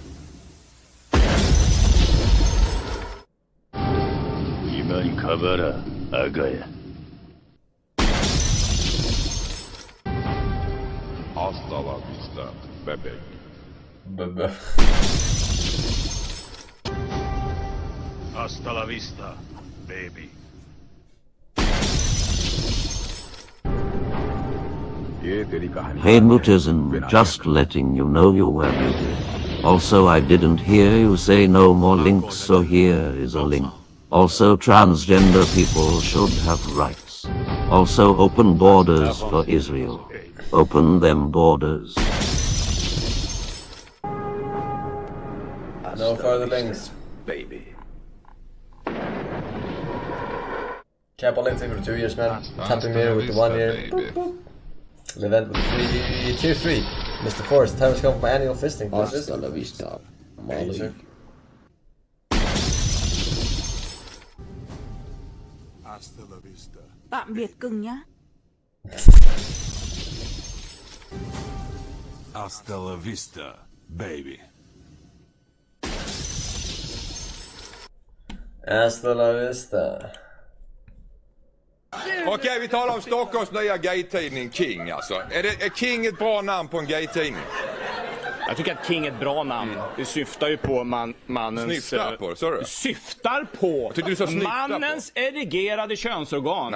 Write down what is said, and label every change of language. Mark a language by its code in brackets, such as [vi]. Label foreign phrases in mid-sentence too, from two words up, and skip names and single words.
[es] Iman kabara, agaya. Hasta la vista, baby. Bebe. Hasta la vista, baby. [en] Hey Mutism, just letting you know you were muted. Also I didn't hear you say no more links, so here is a link. Also transgender people should have rights. Also open borders for Israel. Open them borders. No further links. Baby. Cap on for the 2 years, man. Tapping mirror with the 1 year. Boop, boop. The event with 3 tier 3. Mr. Forrest, time has come for my annual fisting. [es] Hasta la vista, Molly. Hasta la vista. [vi] Tạm biệt cưng nhá. [es] Hasta la vista, baby. Hasta la vista. [sv] Okej, vi talar om Stockholms nya gay-tidning King alltså. Är King ett bra namn på en gay-tidning? Jag tycker att King är ett bra namn. Det syftar ju på mannens... Snyftar på, sa du? Syftar på mannens erigerade könsorgan.